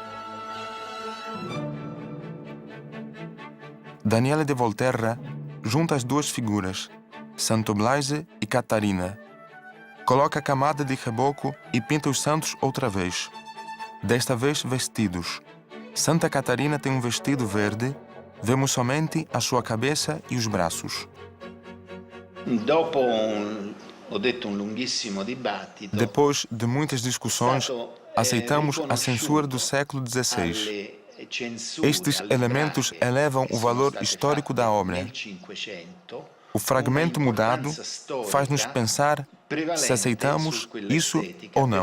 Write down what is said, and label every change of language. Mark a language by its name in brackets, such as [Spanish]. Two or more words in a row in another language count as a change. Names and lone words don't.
[Portuguese] Daniele de Volterra junta as duas figuras, Santo Blase e Catarina. Coloca a camada de reboco e pinta os santos outra vez. Desta vez vestidos. Santa Catarina tem um vestido verde. Vemos somente a sua cabeça e os braços. [Italian] Dopo ho detto un lunghissimo dibattito. [Portuguese] Depois de muitas discussões, aceitamos a censura do século XVI. Estes elementos elevam o valor histórico da obra. O fragmento mudado faz-nos pensar se aceitamos isso ou não.